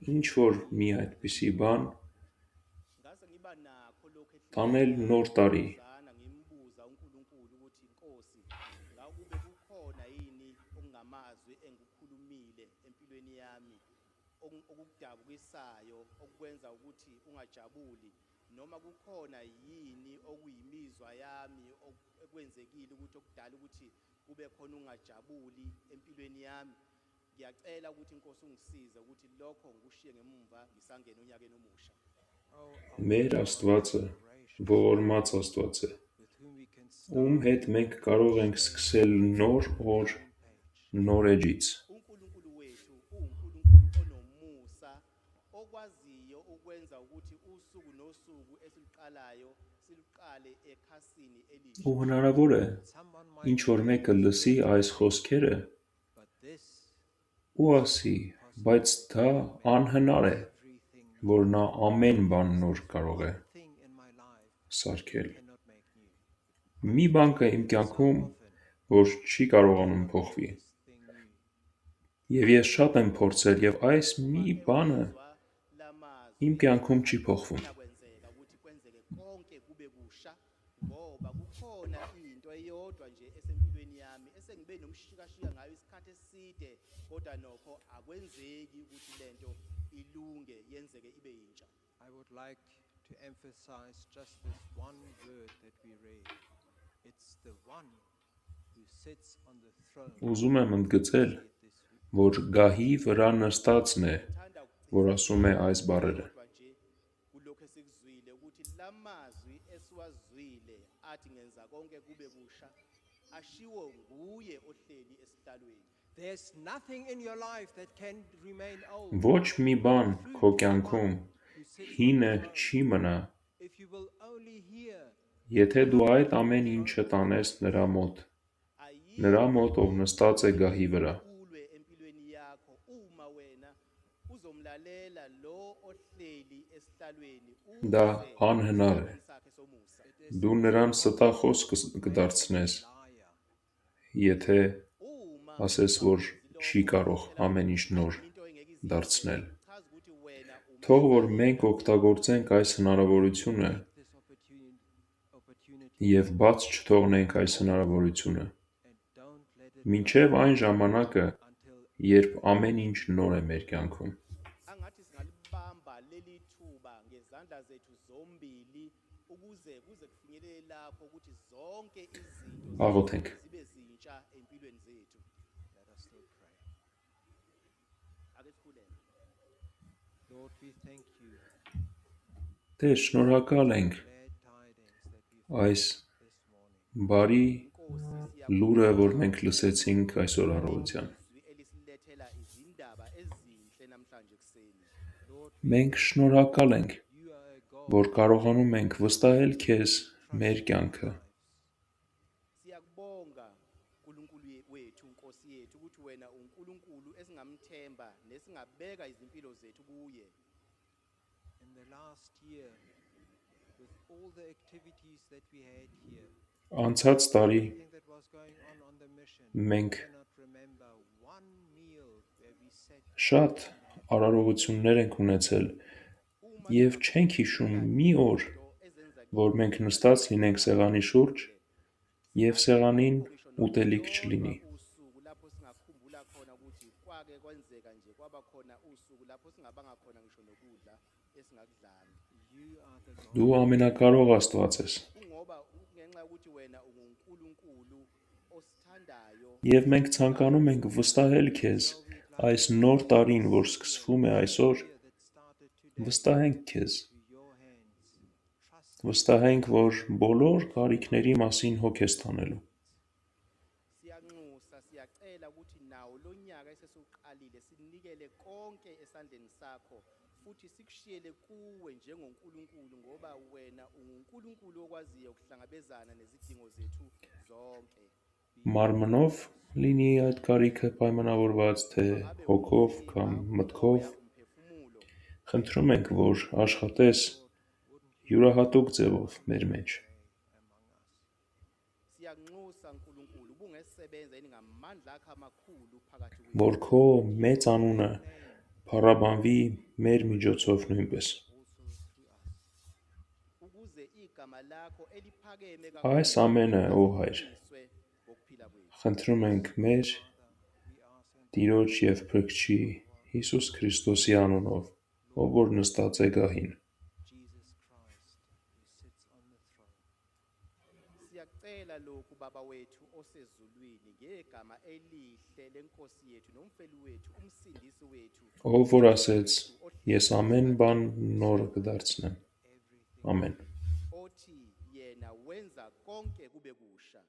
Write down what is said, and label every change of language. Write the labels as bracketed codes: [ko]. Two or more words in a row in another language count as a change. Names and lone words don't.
[hy] ինչ-որ մի այդպիսի բան [zu] Ngase ngiba nakho lokho [hy] տանել նոր տարի, [zu] ehlizana ngimbuza uNkulunkulu ukuthi Nkosi, ngakube kukhona yini okungamazwi engikukhulumile empilweni yami okukudabukisayo okwenza ukuthi ungajabuli noma kukhona yini okuyimizwa yami ekwenzekile ukuthi okudala ukuthi kube khona ungajabuli empilweni yami. Ngiyacela ukuthi Nkosi ungisize ukuthi lokho ngikushiye ngemumva ngisangena onyakeni omusha. Oh, [hy] մեր Աստվածը ողորմած Աստված է, [en] with whom we can [hy] ում հետ մենք կարող ենք սկսել նոր օր նոր էջից։ [zu] uNkulunkulu wethu uNkulunkulu onomusa okwaziyo ukwenza ukuthi usuku nosuku esiluqalayo siluqale ekhasini elisha. [hy] Ու հնարավոր է [en] someone might [hy] ինչ որ մեկը լսի այս խոսքերը [en] but this [hy] ու ասի, բայց դա անհնար է, [en] everything [hy] որ նա ամեն բան նոր կարող է [en] thing in my life [hy] սարքել։ [en] cannot make new. [hy] Մի բան կա իմ կյանքում, որ չի կարողանում փոխվի։ [en] This thing new. [hy] Եվ ես շատ եմ փորձել եւ այս մի բանը [zu] Lamazwi [hy] իմ կյանքում չի փոխվում։ [zu] kwenzeka ukuthi kwenzeke konke kube kusha ngoba kukhona into eyodwa nje esempilweni yami esengibe nomshikashika ngayo isikhathi eside kodwa nokho akwenzeki ukuthi lento ilunge yenzeke ibe yintsha. [en] I would like to emphasize just this one word that we read. It's the one who sits on the throne. [hy] Ուզում եմ ընդգծել, [en] Say it this week. [hy] որ գահի վրա նստածն է, [zu] Thanda [hy] որ ասում է այս բառերը։ [zu] kodwa nje kulokho esikuzwile ukuthi lamazwi esiwazwile athi ngenza konke kube kusha ashiwo nguye ohleli esihlalweni. [en] There's nothing in your life that can remain old. [hy] Ոչ մի բան քո կյանքում [en] Who sits [hy] հինը [en] on the throne. [hy] չի մնա, [en] If you will only hear [hy] եթե դու այդ ամեն ինչը տանես նրա մոտ, նրա մոտ ով նստած է գահի վրա։ [zu] Ulwe empilweni yakho uma wena uzomlalela lo ohleli esihlalweni [hy] Դա անհնար է։ [zu] sakhe somusa. [hy] Դու նրան ստախոս կդարձնես, [en] liar. [hy] եթե [zu] Uma [hy] ասես, որ չի կարող ամեն ինչ նոր [zu] into engeke [hy] դարձնել։ [zu] chaza ukuthi wena [hy] Թող որ մենք օգտագործենք այս հնարավորությունը [en] This opportunity [hy] եւ բաց չթողնենք այս հնարավորությունը, [en] and don't let it [hy] մինչեւ այն ժամանակը, [en] until [hy] երբ ամեն ինչ նոր է մեր կյանքում։ [zu] angathi singalibamba leli thuba ngezandla zethu zombili ukuze kuze kufinyelele lapho ukuthi zonke izinto [hy] Աղոթենք։ [zu] zibe zintsha empilweni zethu. [en] let us still pray. [zu] Ake sikhuleke. [en] Lord, we thank you. [hy] Տեր, շնորհակալ ենք [en] Glad tidings that we've [hy] այս [en] this morning. [hy] բարի [zu] Nkosi [hy] լուրը, որ մենք լսեցինք այսօր առավոտյան։ [zu] izwi elisilethela izindaba ezinhle namhlanje kuseni. [en] Lord, [hy] Մենք շնորհակալ ենք, [en] you are a God [hy] որ կարողանում ենք վստահել քեզ մեր կյանքը։ [zu] Siyakubonga uNkulunkulu wethu Nkosi yethu ukuthi wena uNkulunkulu esingamthemba nesingabeka izimpilo zethu kuye. [en] in the last year with all the activities that we had here. [hy] Անցած տարի [en] Everything that was going on the mission. [hy] մենք [en] I cannot remember one meal where we sat [hy] շատ արարողություններ ենք ունեցել եւ չենք հիշում մի օր, որ մենք նստած լինենք սեղանի շուրջ եւ սեղանին ուտելիք չլինի։ [zu] usuku lapho singakhumbula khona ukuthi kwake kwenzeka nje kwaba khona usuku lapho singabanga khona ngisho nokudla esingakudlanga. [en] You are the Lord. [hy] Դու ամենակարող Աստված ես, [zu] Kungoba ngenxa yokuthi wena unguNkulunkulu osithandayo. [hy] եւ մենք ցանկանում ենք վստահել քեզ այս նոր տարին, որ սկսվում է այսօր, [en] That started today [hy] վստահենք քեզ, [en] to your hands. Trust [hy] վստահենք, որ բոլոր կարիքների մասին հոգ ես տանելու։ [zu] Siyanxusa siyacela ukuthi nawo lo nyaka esesiuqalile sinikele konke esandleni sakho futhi sikushiyele kuwe njengoNkulunkulu ngoba wena unguNkulunkulu okwaziyo ukuhlangabezana nezidingo zethu zonke. [hy] Մարմնով լինի այդ կարիքը պայմանավորված, թե հոգով կամ մտքով, [zu] Umphefumulo [hy] խնդրում ենք, որ աշխատես յուրահատուկ ձևով մեր մեջ, [zu] siyanxusa Nkulunkulu ubungesebenza yini ngamandla akho amakhulu phakathi kwethu [hy] որ քո մեծ անունը փառաբանվի մեր միջոցով նույնպես։ [zu] ukuze igama lakho eliphakeme [hy] Այս ամենը, ո Հայր, [zu] kakhululiswe ngokuphila kwethu. [hy] խնդրում ենք մեր Տիրոջ եւ Փրկչի Հիսուս Քրիստոսի անունով, ով որ նստած է գահին։ [en] Jesus Christ who sits on the throne. [zu] Siyacela lokhu baba wethu osezulwini ngegama elihle lenkosi yethu nomfeli wethu umsindisi wethu [hy] Ով որ ասեց. Ես ամեն բան նոր կդարձնեմ։ Ամեն։ [zu] othi yena wenza konke kube kuhle.